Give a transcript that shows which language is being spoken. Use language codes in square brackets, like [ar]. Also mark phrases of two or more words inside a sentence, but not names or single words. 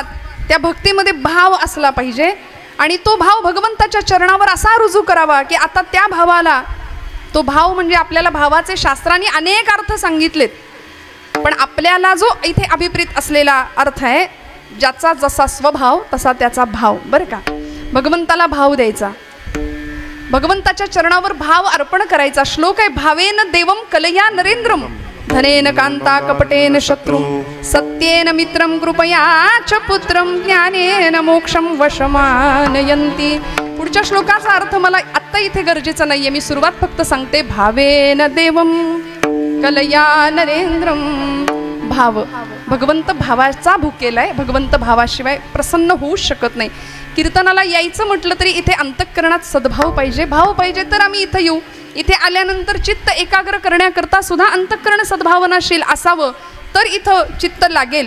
[mr] त्या भक्तीमध्ये भाव असला पाहिजे आणि तो भाव भगवंताच्या चरणावर असा रुजू करावा की आता त्या भावाला, तो भाव म्हणजे आपल्याला भावाचे शास्त्रांनी अनेक अर्थ सांगितलेत, पण आपल्याला जो इथे अभिप्रेत असलेला अर्थ आहे, ज्याचा जसा स्वभाव तसा त्याचा भाव बरं का. भगवंताला भाव द्यायचा, भगवंताच्या चरणावर भाव अर्पण करायचा. श्लोक आहे, [sa] भावेन देवम कलया नरेंद्रम धनेन कांता कपटेन शत्रु सत्येन मित्रम कृपया च पुत्रम ज्ञानेन मोक्षम वशमानयन्ति. [mr] पुढच्या श्लोकाचा अर्थ मला आत्ता इथे गरजेचा नाहीये, मी सुरुवात फक्त सांगते. [sa] भावेन देवम कलया नरेंद्रम. [mr] भाव, भगवंत भावाचा भुकेला आहे, भगवंत भावाशिवाय प्रसन्न होऊ शकत नाही. कीर्तनाला यायचं म्हटलं तरी इथे अंतःकरणात सद्भाव पाहिजे, भाव पाहिजे तर आम्ही इथं येऊ. इथे आल्यानंतर चित्त एकाग्र करण्याकरता सुद्धा अंतःकरण सद्भावनाशील असावं तर इथं चित्त लागेल.